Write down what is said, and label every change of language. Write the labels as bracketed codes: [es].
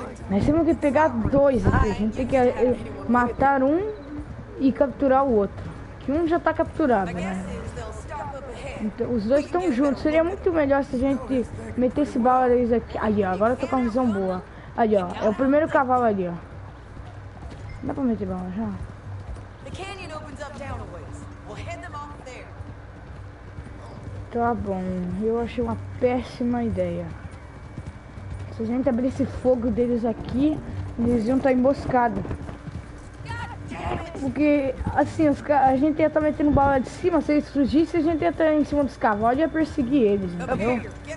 [pt] Nós temos que pegar dois aqui. A gente tem que matar um e capturar o outro. Que um já tá capturado, né? [en] is they'll stop up ahead. [pt] Então, os dois estão juntos. Seria muito melhor se a gente metesse bala deles aqui. Aí, ó. Agora eu tô com uma visão boa. Ali, ó. É o primeiro cavalo ali, ó. Dá pra meter bala já? [en] The canyon opens up down a ways. We'll head them off there. [pt] Tá bom. Eu achei uma péssima ideia. Se a gente abrisse fogo deles aqui, eles iam estar emboscados. Porque, assim, a gente ia estar metendo bala de cima, se eles fugissem, a gente ia estar em cima dos cavalos e ia perseguir eles, entendeu?